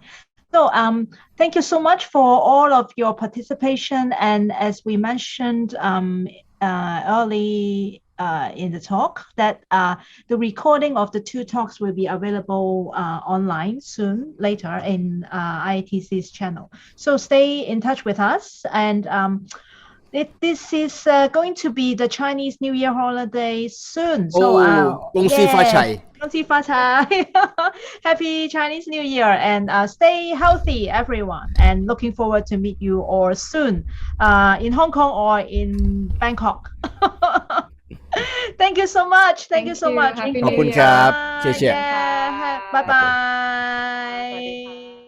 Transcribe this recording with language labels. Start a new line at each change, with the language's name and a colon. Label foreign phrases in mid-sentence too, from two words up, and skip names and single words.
English: So thank you so much for all of your participation, and as we mentioned early in the talk, that the recording of the 2 talks will be available online soon later in IATC's channel. So stay in touch with us, and This is going to be the Chinese New Year holiday soon. So,
Cantonese: 恭喜發財。恭喜發財.
English: Happy Chinese New Year and stay healthy, everyone. And looking forward to meet you all soon in Hong Kong or in Bangkok. Thank you so much. Thank you so much.
Thai: ขอบคุณครับ謝謝
English: Yeah. Bye bye.